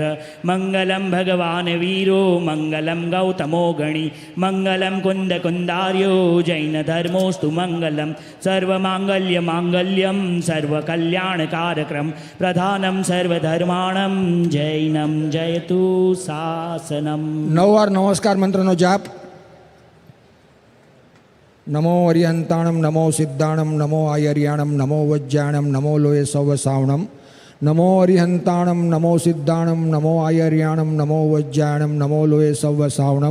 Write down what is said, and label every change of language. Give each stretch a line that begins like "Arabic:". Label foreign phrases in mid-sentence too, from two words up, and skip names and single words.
Sanskrit: मंगलं भगवान् वीरो मंगलं गौतमो गणी मंगलं कुंद कुंदार्यो जैन धर्मोस्तु मंगलं सर्वमांगल्य मांगल्यं सर्वकल्याणकारकं प्रधानं सर्वधर्माणं जैनम जयतु शासनम.
Gujarati: 9 વાર નમસ્કાર મંત્રનો જાપ.
Prakrit languages: नमो अरिहंताणम नमो सिद्धाणम नमो आयर्याणम नमो वज्जाणम नमो लोय सौ सावणम. नमो अरिहंताणम नमो सिद्धाणम नमो आयर्याणम नमो वज्जाणम नमो लोय सौ सावणम.